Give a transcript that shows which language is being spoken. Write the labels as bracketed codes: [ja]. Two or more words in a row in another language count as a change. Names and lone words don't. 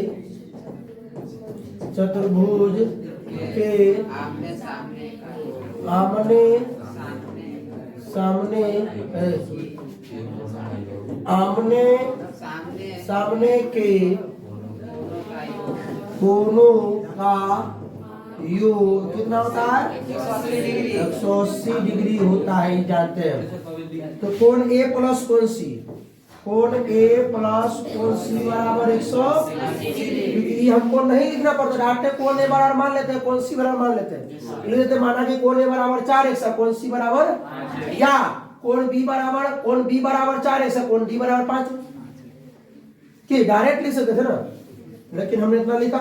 [hi] चतुर्भुज के आमने सामने के कोणों का योग कितना होता है, 180 डिग्री होता है, जानते हैं। तो कोण a प्लस कोण c, कोण a प्लस कोण c बराबर 180। हमको नहीं लिखना पड़ता, डायरेक्ट कोण a बराबर मान लेते हैं, कोण c बराबर मान लेते हैं। लिख देते माना कि कोण a बराबर 4x है, कोण c बराबर, या कोण b बराबर 4x है, कोण d बराबर 5, कि डायरेक्ट लिख सकते थे ना, लेकिन हमने इतना लिखा।